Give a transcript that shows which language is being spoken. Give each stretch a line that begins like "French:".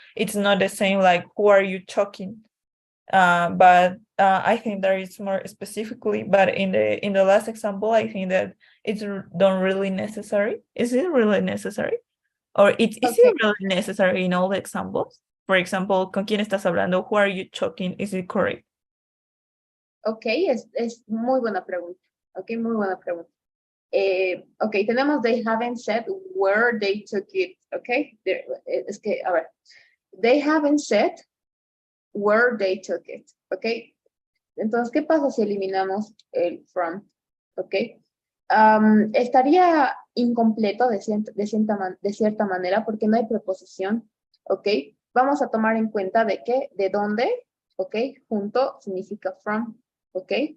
English: It's not the same like who are you talking? But I think there is more specifically, but in the last example, I think that it's not really necessary. Is it really necessary? Or is okay. it really necessary in all the examples? For example,
Spanish: ¿con quién estás hablando?
English: Who are you talking? Is it correct?
Spanish: Ok, es muy buena pregunta. Ok, muy buena pregunta. Ok, tenemos
English: they haven't said where they took it.
Spanish: Ok, es que, a ver,
English: they haven't said where they took it.
Spanish: Ok, entonces, ¿qué pasa si eliminamos el from? Ok, estaría incompleto de cierta manera porque no hay preposición. Ok, vamos a tomar en cuenta de que, de dónde, ok, junto significa from. ¿Ok?